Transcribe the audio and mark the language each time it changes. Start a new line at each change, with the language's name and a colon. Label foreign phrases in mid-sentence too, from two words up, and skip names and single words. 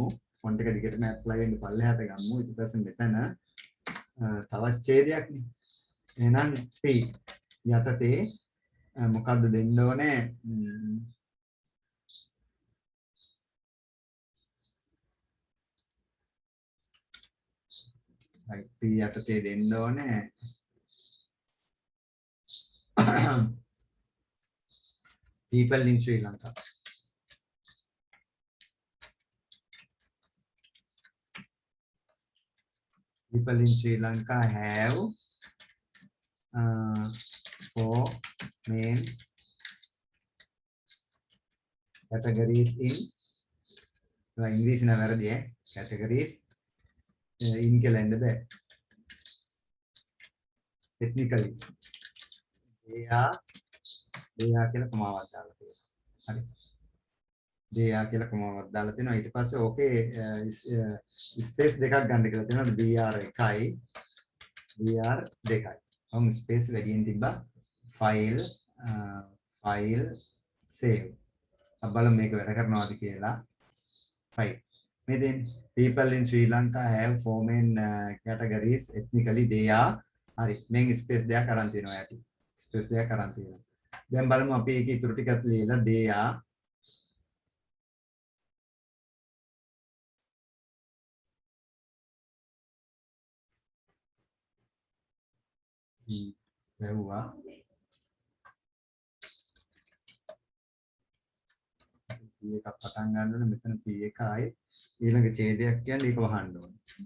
Sinhala: font එක දිගටම apply වෙන්න පල්ලෙහාට ගමු. ඊට පස්සේ මෙතන තවත් ඡේදයක් නේ. එහෙනම් P යටතේ මොකද්ද දෙන්න ඕනේ? right P යටතේ දෙන්න ඕනේ.
English: People in Sri Lanka. People in Sri Lanka have 4 main categories in English
Sinhala: na වැරදි
English: categories in
Sinhala: කියලා එන්න බෑ.
English: Technically they are
Sinhala: කියලා කොමාවක් දාලා තියෙනවා. හරි.
English: they are
Sinhala: කියලා කොමාවක් දාලා තියෙනවා. ඊට පස්සේ ඕකේ ස්පේස් දෙකක් ගන්න කියලා තියෙනවා. BR 1යි BR 2යි. ඔම් ස්පේස් වැඩියෙන් තිබ්බා.
English: file save.
Sinhala: බලමු මේක වැඩ කරනවාද කියලා. file. මේ දෙන්නේ
English: people in Sri Lanka have 4 main categories ethnically they are හරි.
Sinhala: මෙන් ස්පේස් දෙකක් අරන් තියෙනවා යටි. ස්පේස් දෙකක් අරන් තියෙනවා. දැන් බලමු අපි ඒකේ ඉතුරු ටිකත් ලියලා
English: they are
Sinhala: වැව්වා P එකක් පටන් ගන්න ඕනේ මෙතන P එක ආයේ ඊළඟ ඡේදයක් කියන්නේ ඒක වහන්න ඕනේ